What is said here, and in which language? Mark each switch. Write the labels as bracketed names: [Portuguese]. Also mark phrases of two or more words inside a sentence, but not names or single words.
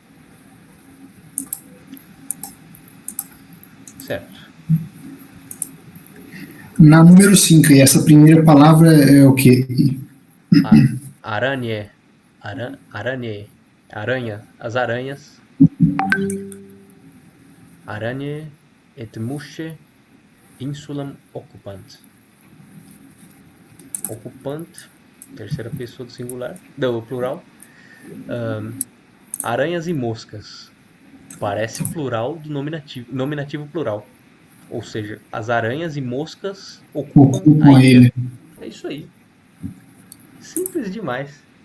[Portuguese] Certo. Na número 5, e essa primeira palavra é o quê? Aranha, aranha, as aranhas. [Latin] Aranha et musce insulam occupant. Occupant, [Portuguese] terceira pessoa do singular, do plural. Aranhas e moscas. Parece plural do nominativo plural. Ou seja, as aranhas e moscas ocupam a ilha. É isso aí. Simples demais.